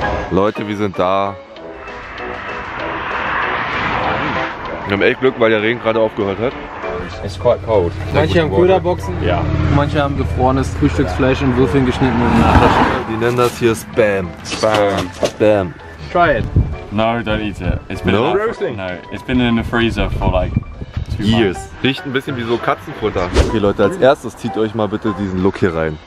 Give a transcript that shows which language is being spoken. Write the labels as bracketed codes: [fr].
[de] Leute, wir sind da. Wir haben echt Glück, weil der Regen gerade aufgehört hat. [en] It's quite cold. [de] Manche haben Köderboxen, Ja. manche haben gefrorenes Frühstücksfleisch in Würfeln geschnitten und in der Tasche. Die nennen das hier Spam. Spam. Spam. [en] Try it. No, don't eat it. It's been No? no, it's been in the freezer for like 2 Years. months. [de] Riecht ein bisschen wie so Katzenfutter. Okay Leute, als erstes zieht euch mal bitte diesen Look hier rein.